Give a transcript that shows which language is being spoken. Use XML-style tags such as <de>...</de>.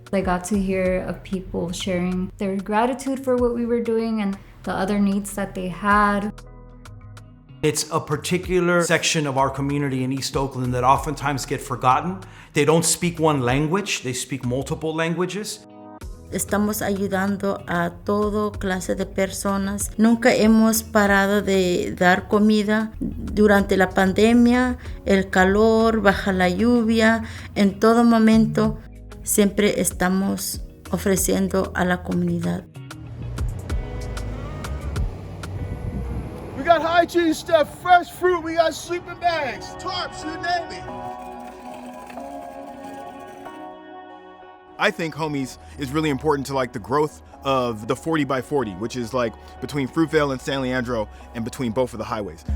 <en>I got to hear of people sharing their gratitude for what we were doing and the other needs that they had. It's a particular section of our community in East Oakland that oftentimes get forgotten. They don't speak one language, they speak multiple languages.</en> <es>Estamos ayudando a todo clase de personas. Nunca hemos parado de dar comida durante la pandemia, el calor, baja la lluvia, en todo momento siempre estamos ofreciendo a la comunidad.</es> <en>We got hygiene stuff, fresh fruit, we got sleeping bags, tarps, you name it. I think Homies is really important to like the growth of the 40 by 40, which is like between Fruitvale and San Leandro and between both of the highways.</en>